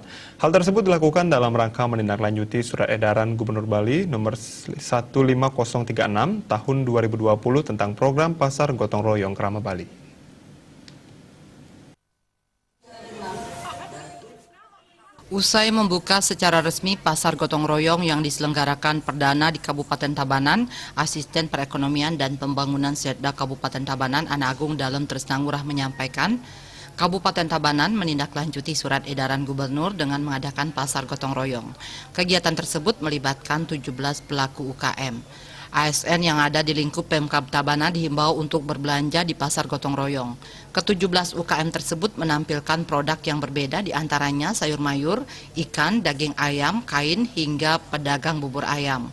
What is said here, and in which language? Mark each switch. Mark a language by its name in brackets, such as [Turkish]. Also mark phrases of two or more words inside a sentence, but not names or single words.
[Indonesian] Hal tersebut dilakukan dalam rangka menindaklanjuti Surat Edaran Gubernur Bali nomor 15036 tahun 2020 tentang program Pasar Gotong Royong Krama Bali. Usai membuka secara resmi Pasar Gotong Royong yang diselenggarakan perdana di Kabupaten Tabanan, Asisten Perekonomian dan Pembangunan Setda Kabupaten Tabanan Ana Agung Dalem Tresna Ngurah menyampaikan, Kabupaten Tabanan menindaklanjuti surat edaran gubernur dengan mengadakan Pasar Gotong Royong. Kegiatan tersebut melibatkan 17 pelaku UKM. ASN yang ada di lingkup Pemkab Tabanan dihimbau untuk berbelanja di Pasar Gotong Royong. Ke-17 UKM tersebut menampilkan produk yang berbeda, diantaranya sayur mayur, ikan, daging ayam, kain, hingga pedagang bubur ayam.